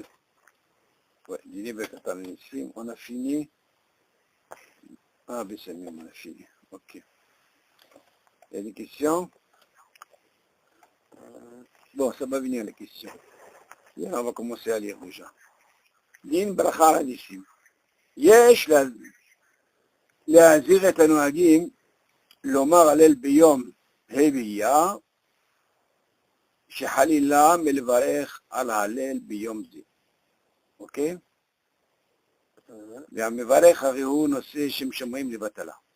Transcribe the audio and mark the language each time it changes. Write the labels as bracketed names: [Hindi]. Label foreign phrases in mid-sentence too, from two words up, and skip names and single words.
[French] Ouais, [Hebrew] דיני ברכת ניסים, [French] on a fini. Ah, Bessamim, on a fini. Ok. Il y a des questions? Bon, ça va venir les questions. Et on va commencer à lire déjà. [Hebrew] דין ברכה ניסים. Yesh להזהיר את הנוהגים לומר הלל ביום ה' באייר שחלילה מלברך על ההלל ביום זה. אוקיי? והמברך הרי הוא נושא שם שמיים לבטלה.